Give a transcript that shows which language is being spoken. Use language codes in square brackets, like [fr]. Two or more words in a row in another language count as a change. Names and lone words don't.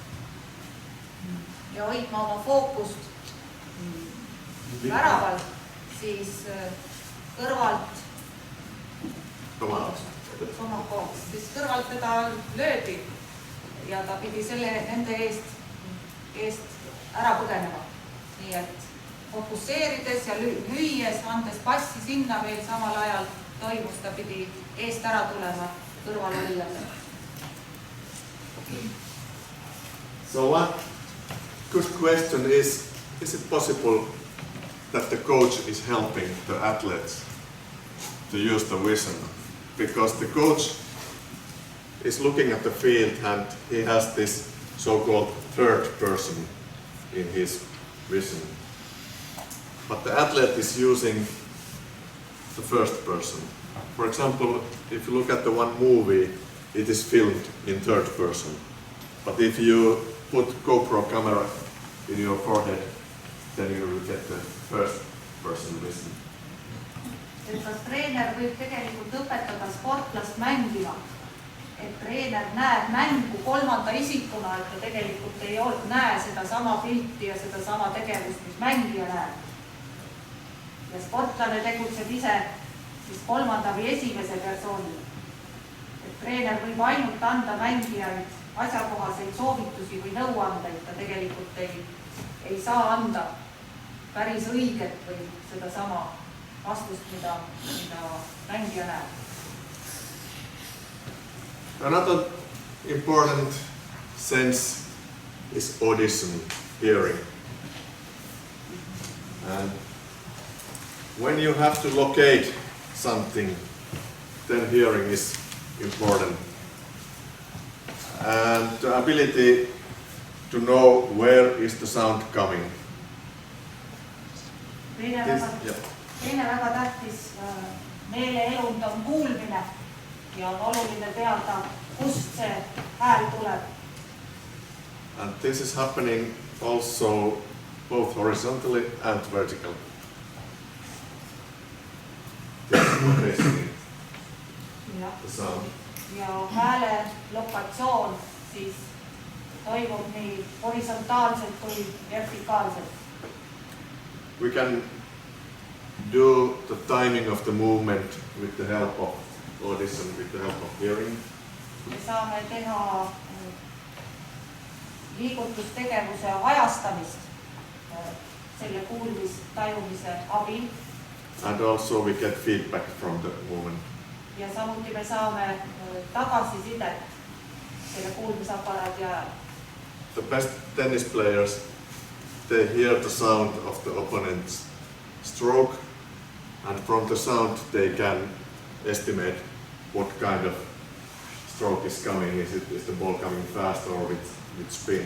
[et] ja hoidma oma fookust väraval, siis kõrvalt teda löödi ja ta pidi nende eest ära põgenema. Nii et fokusseerides ja lüües, andes passi sinna veel samal ajal toimus, ta pidi eest ära tulema kõrvalhoidjale. [en] So one good question is it possible that the coach is helping the athletes to use the vision? Because the coach is looking at the field and he has this so-called third person in his vision. But the athlete is using the first person. For example, if you look at the one movie, it is filmed in third person. But if you put GoPro camera in your forehead, then you will get the first person vision. [et] Kas treener võib tegelikult õpetada sportlast mängima, et treener näeb mängu kolmanda isikuna, et ta tegelikult ei näe seda sama pilti ja seda sama tegevust, mis mängija näeb. Ja sportlane tegutseb ise siis kolmanda või esimese persoonile. Et treener võib ainult anda mängijaid asjakohaseid soovitusi või nõuandeid, ta tegelikult ei saa anda päris õiget või seda sama vastust, mida mängija näeb. [en] Another important sense is audition hearing. And when you have to locate something, then hearing is important. And the ability to know where is the sound coming. [et] Teine väga tähtis meeleelund on kuulmine ja on oluline teada, kust see hääl tuleb. [en] And this is happening also both horizontally and vertically. This is the sound. [et] Ja hääle lokatsioon siis toimub nii horisontaalselt kui vertikaalselt. [en] We can do the timing of the movement with the help of audition, with the help of hearing. [et] Me saame teha liigutustegevuse ajastamist selle kuulmistajumise abil. [en] And also we get feedback from the movement. [et] Ja samuti me saame tagasisidet selle kuulmisaparaadi ajal. [en] The best tennis players, they hear the sound of the opponent's stroke, and from the sound they can estimate what kind of stroke is coming. Is the ball coming fast or with spin?